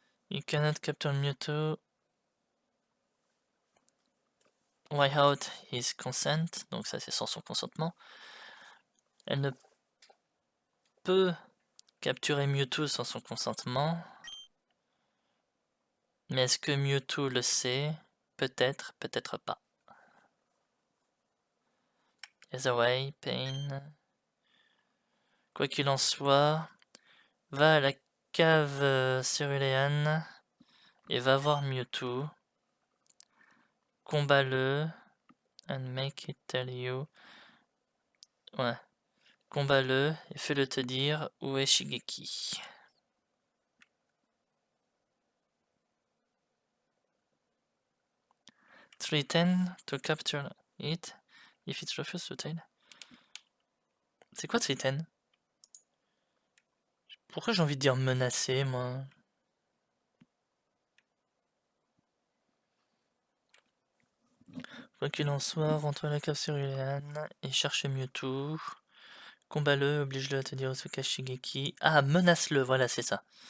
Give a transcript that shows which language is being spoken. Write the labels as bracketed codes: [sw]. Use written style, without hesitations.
[en] You cannot capture Mewtwo without his consent. [fr] Donc ça c'est sans son consentement. Elle ne peut capturer Mewtwo sans son consentement. Mais est-ce que Mewtwo le sait? Peut-être, peut-être pas. [en] Either way, Pain. [fr] Quoi qu'il en soit, va à la cave Cerulean et va voir Mewtwo. Combat-le. [en] And make it tell you. [fr] Ouais. Combat-le et fais-le te dire où est Shigeki. [en] Threaten to capture it if it refuses to tail. [fr] C'est quoi threaten? Pourquoi j'ai envie de dire menacer, moi? Quoi qu'il en soit, rentre à la cave Cerulean et cherche Mewtwo. Combat-le, oblige-le à te dire où se cache Shigeki. Ah, menace-le, voilà, c'est ça.